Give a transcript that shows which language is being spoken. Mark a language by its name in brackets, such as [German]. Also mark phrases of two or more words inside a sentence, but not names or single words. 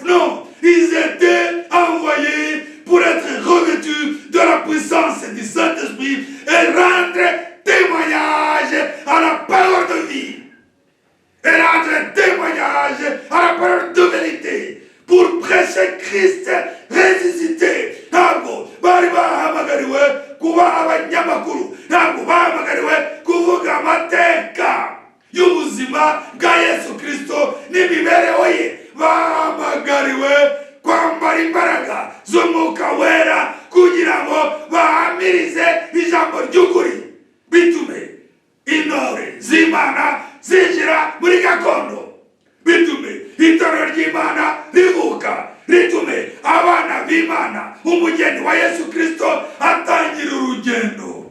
[French] Non, ils étaient envoyés pour être revêtus de la puissance du Saint-Esprit et rendre témoignage à la parole de vie. Et rendre témoignage à la parole de vérité, pour prêcher Christ ressuscité. [Kinyarwanda] Ntabwo bari bahamagariwe kuba abanyamakuru, ntabwo bahamagariwe kuvuga amateka y'ubuzima bwa Yesu Kristo n'imibereho ye. Bahamagariwe kwambara imbaraga z'umwuka wera kugira ngo bahamirize ijambo ry'ukuri, bitume intore z'Imana zinjira muri gakondo, bitume itorero ry'Imana rivuka, ritume abana b'Imana umugeni wa Yesu Kristo atangira urugendo.